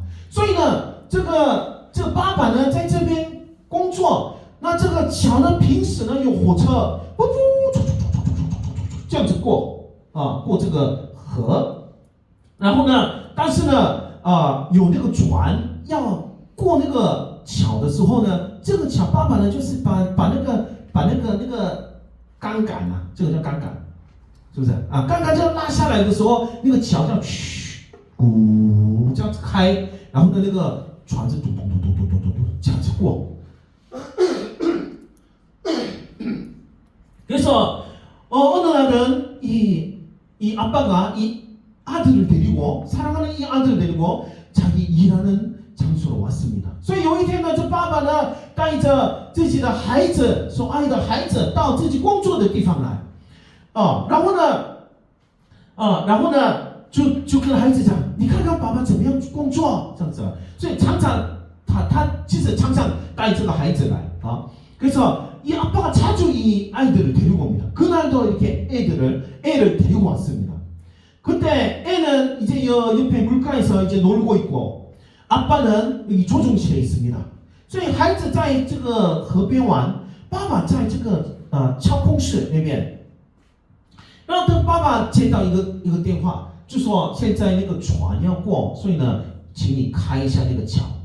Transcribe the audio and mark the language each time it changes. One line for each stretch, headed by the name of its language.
Chinese: 所以呢，这爸爸呢在这边工作，那这个桥呢平时呢有火车，这样子过这个河，然后呢，但是呢有那个船要过那个桥的时候呢，这个桥爸爸呢就是把那个杠杆啊，这个叫杠杆，是不是啊？杠杆这样拉下来的时候，那个桥这样咕这样子开，然后呢那个船是咚咚咚咚咚咚咚咚这样子过。
Korean: 그래서 어느 날은 이 아빠가 이 아들을 데리고 사랑하는 이 아들을 데리고 자기 일하는 장소로 왔습니다.
Chinese: 所以有一天呢，这爸爸呢带着自己的孩子，所爱的孩子到自己工作的地方来，然后呢就跟孩子讲，你看看爸爸怎么样工作这样子。所以常常他其实常常带这个孩子来啊。
Korean: 그래서 이 아빠가 자주 이 아이들을 데리고 옵니다. 그날도 이렇게 애를 데리고 왔습니다. 그때 애는 이제 옆에 물가에서 이제 놀고 있고 아빠는 여기 조종실에 있습니다.
Chinese: 所以孩子在这个河边玩，爸爸在这个操控室那边。然后等爸爸接到一个电话，就说现在那个船要过，所以呢，请你开一下那个桥。